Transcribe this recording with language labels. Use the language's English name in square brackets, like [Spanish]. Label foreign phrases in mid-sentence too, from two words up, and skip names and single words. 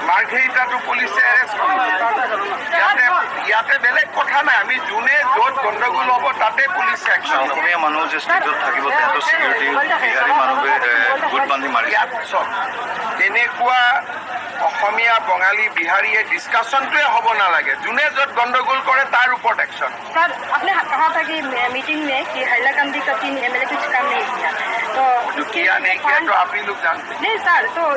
[Assamese] মাৰ্ঘেৰিটাটো পুলিচে এৰেষ্ট কৰিছে ইয়াতে বেলেগ কথা নাই আমি যোনে য'ত গণ্ডগোল হ'ব তাতে পুলিচে একশ্যন ল'ব অসমীয়া মানুহ যে ষ্ট্ৰীটত থাকিব তেহেঁতৰ চিকিউৰিটি বিহাৰী মানুহে গোট বান্ধি মাৰিছে ইয়াত চব তেনেকুৱা অসমীয়া বঙালী বিহাৰীয়ে ডিছকাশ্যনটোৱে হ'ব নালাগে যোনে য'ত গণ্ডগোল কৰে তাৰ ওপৰত একশ্যন [Hindi] सर आपने कहा था कि मीटिंग में कि हैलाकंदी का 3 MLA कुछ काम नहीं किया तो किया नहीं किया तो आप ही लोग जानते हैं नहीं सर तो